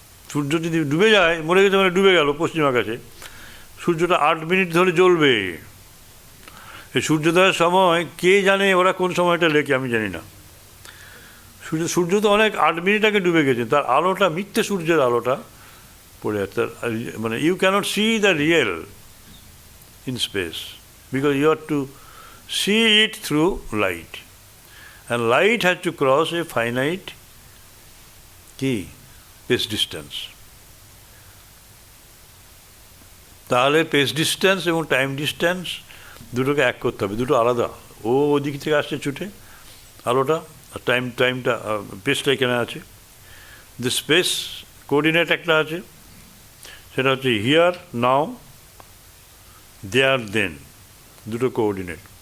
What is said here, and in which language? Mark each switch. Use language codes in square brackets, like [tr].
[bn] সূর্য যদি ডুবে যায়, মরে গেছে মানে ডুবে গেল পশ্চিম আকাশে, সূর্যটা 8 মিনিট ধরে জ্বলবে। এই সূর্যোদয়ের সময় কে জানে ওরা কোন সময়টা লেখে, আমি জানি না। সূর্য তো অনেক 8 মিনিট আগে ডুবে গেছে, তার আলোটা মিথ্যে সূর্যের আলোটা পড়ে আছে। [en] মানে you can't see the real in space because you are to see it through light, and light has to cross a finite space distance. [bn] তাহলে স্পেস ডিস্টেন্স এবং টাইম ডিস্টেন্স দুটোকে এক করতে হবে, দুটো আলাদা। ও ওদিক থেকে আসছে ছুটে আলোটা, আর টাইমটা স্পেসটা এখানে আছে। [en] the space coordinate [bn] একটা আছে, সেটা হচ্ছে [en] here, now, there, then, [bn] দুটো কোঅর্ডিনেট।